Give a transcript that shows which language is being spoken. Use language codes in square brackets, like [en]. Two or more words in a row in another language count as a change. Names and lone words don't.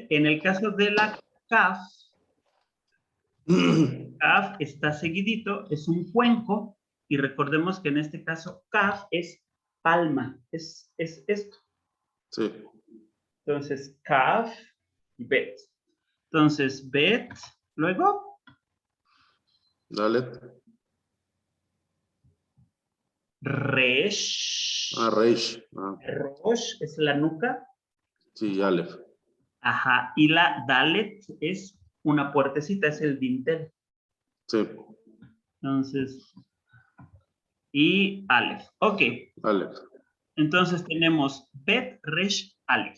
[es] En el caso de la CAF, CAF está seguidito, es un cuenco, y recordemos que en este caso CAF es palma, es esto. Sí. Entonces, CAF y BET. Entonces, BET, luego Dale. Resh. Reish. Rosh es la nuca. Sí, Aleph. Ajá. Y la Dalet es una puertecita, es el dintel. Sí. Entonces, y Aleph. Ok. Aleph. Entonces tenemos Bet, Resh, Aleph.